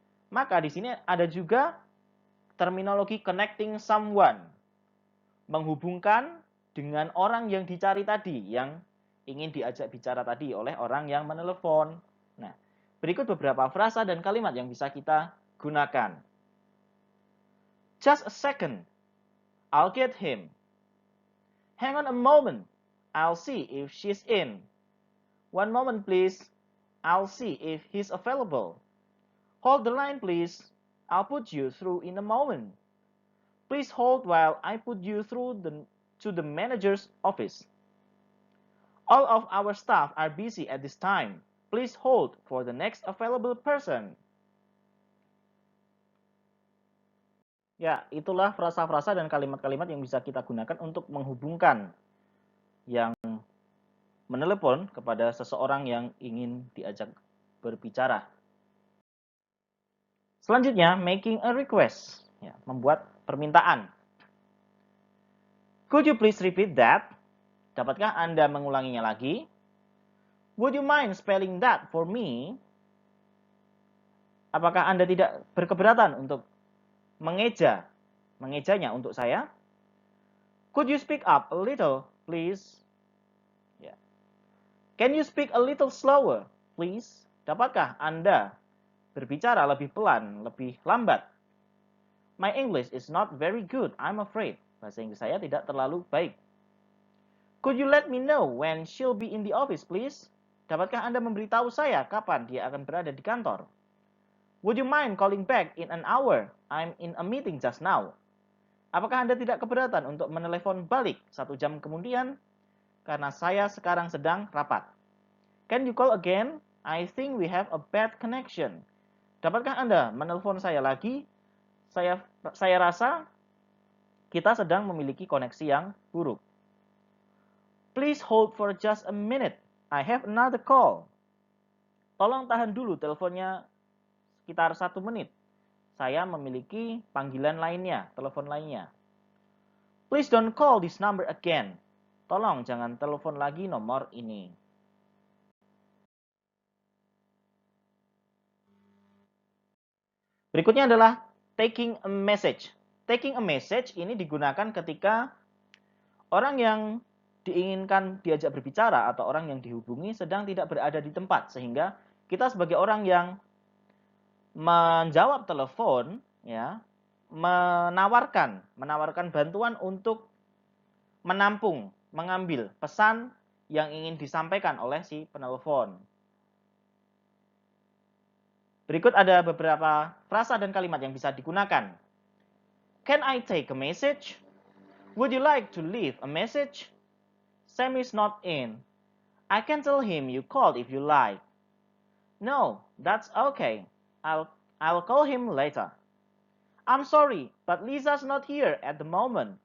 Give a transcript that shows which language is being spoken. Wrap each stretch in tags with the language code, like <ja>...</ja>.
<id>Maka di sini ada juga terminologi connecting someone, menghubungkan dengan orang yang dicari tadi, yang ingin diajak bicara tadi oleh orang yang menelepon. Nah, berikut beberapa frasa dan kalimat yang bisa kita gunakan.</id> <en>Just a second, I'll get him. Hang on a moment, I'll see if she's in. One moment please, I'll see if he's available. Hold the line please, I'll put you through in a moment. Please hold while I put you through to the manager's office. All of our staff are busy at this time. Please hold for the next available person.</en> <id>Ya, itulah frasa-frasa dan kalimat-kalimat yang bisa kita gunakan untuk menghubungkan yang menelepon kepada seseorang yang ingin diajak berbicara. Selanjutnya, making a request, ya, membuat permintaan.</id> <en>Could you please repeat that?</en> <id>Dapatkah Anda mengulanginya lagi?</id> <en>Would you mind spelling that for me?</en> <id>Apakah Anda tidak berkeberatan untuk mengejanya untuk saya?</id> <en>Could you speak up a little, please? Ya. Can you speak a little slower, please?</en> <id>Dapatkah Anda berbicara lebih pelan, lebih lambat?</id> <en>My English is not very good, I'm afraid.</en> <id>Bahasa Inggris saya tidak terlalu baik.</id> <en>Could you let me know when she'll be in the office, please?</en> <id>Dapatkah Anda memberitahu saya kapan dia akan berada di kantor?</id> <en>Would you mind calling back in an hour? I'm in a meeting just now.</en> <id>Apakah Anda tidak keberatan untuk menelepon balik 1 jam kemudian? Karena saya sekarang sedang rapat.</id> <en>Can you call again? I think we have a bad connection.</en> <id>Dapatkah Anda menelpon saya lagi? Saya rasa kita sedang memiliki koneksi yang buruk.</id> <en>Please hold for just a minute. I have another call.</en> <id>Tolong tahan dulu teleponnya sekitar 1 menit. Saya memiliki panggilan lainnya, telepon lainnya.</id> <en>Please don't call this number again.</en> <id>Tolong jangan telepon lagi nomor ini. Berikutnya adalah taking a message. Taking a message ini digunakan ketika orang yang diinginkan diajak berbicara atau orang yang dihubungi sedang tidak berada di tempat, sehingga kita sebagai orang yang menjawab telepon, ya, menawarkan bantuan untuk menampung, mengambil pesan yang ingin disampaikan oleh si penelpon. Berikut ada beberapa frasa dan kalimat yang bisa digunakan.</id> <en>Can I take a message? Would you like to leave a message? Sam is not in. I can tell him you called if you like. No, that's okay. I'll call him later. I'm sorry, but Lisa's not here at the moment.</en>